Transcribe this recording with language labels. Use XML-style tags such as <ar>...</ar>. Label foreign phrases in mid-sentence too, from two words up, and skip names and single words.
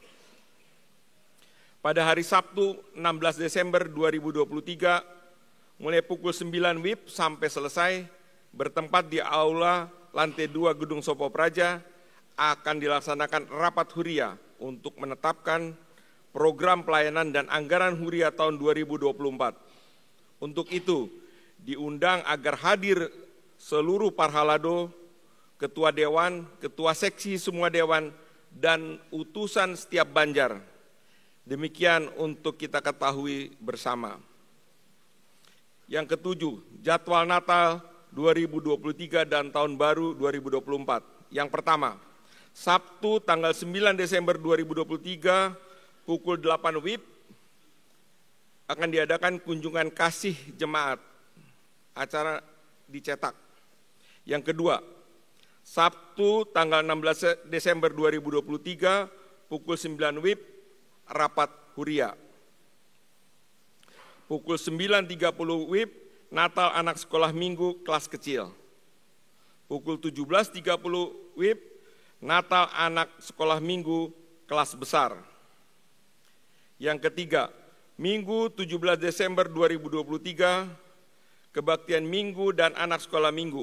<id>Pada hari Sabtu 16 Desember 2023 mulai pukul 9 WIB sampai selesai bertempat di aula lantai 2 Gedung Sopo Praja akan dilaksanakan rapat huria untuk menetapkan program pelayanan dan anggaran huria tahun 2024. Untuk itu diundang agar hadir seluruh parhalado, ketua dewan, ketua seksi semua dewan, dan utusan setiap banjar. Demikian untuk kita ketahui bersama. Yang ketujuh, jadwal Natal 2023 dan Tahun Baru 2024. Yang pertama, Sabtu tanggal 9 Desember 2023 pukul 8 WIB akan diadakan kunjungan kasih jemaat. Acara dicetak. Yang kedua, Sabtu tanggal 16 Desember 2023 pukul 9 WIB rapat huria. Pukul 9.30 WIB Natal anak sekolah minggu kelas kecil. Pukul 17.30 WIB Natal anak sekolah minggu kelas besar. Yang ketiga, Minggu 17 Desember 2023, kebaktian minggu dan anak sekolah minggu.</id>